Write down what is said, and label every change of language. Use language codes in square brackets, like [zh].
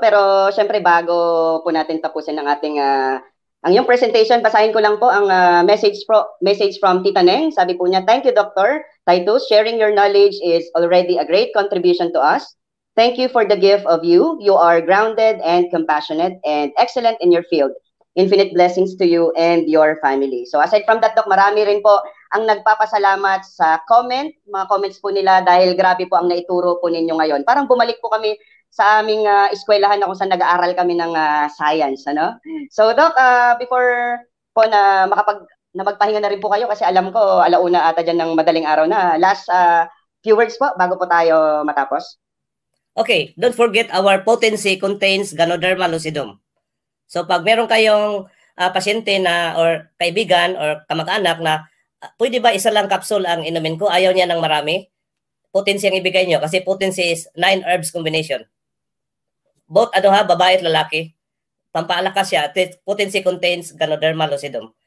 [tl] Pero syempre bago po natin tapusin ang ating ang yung presentation, basahin ko lang po ang message from Tita Neng. Sabi po niya, [en] "Thank you, [tl] Dr. Titus. [en] Sharing your knowledge is already a great contribution to us. Thank you for the gift of you. You are grounded and compassionate and excellent in your field. Infinite blessings to you and your family." [tl] So aside from that, Doc, marami rin po ang nagpapasalamat sa mga comments po nila dahil grabe po ang naituro po ninyo ngayon. Parang bumalik po kami sa aming eskwelahan na kung saan nag-aaral kami ng science, ano? So, Doc, before po na magpahinga na rin po kayo kasi alam ko alauna ata dyan ng madaling araw na. Last few words po bago po tayo matapos. [en] Okay, don't forget our potency contains Ganoderma lucidum. [tl] So, pag meron kayong pasyente na or kaibigan or kamag-anak na pwede ba isa lang capsule ang inumin ko? Ayaw niya ng marami. Potency ang ibigay nyo kasi [en] potency is 9 herbs combination. [tl] Both babae at lalaki. Pampalakas siya. Potency contains Ganoderma lucidum.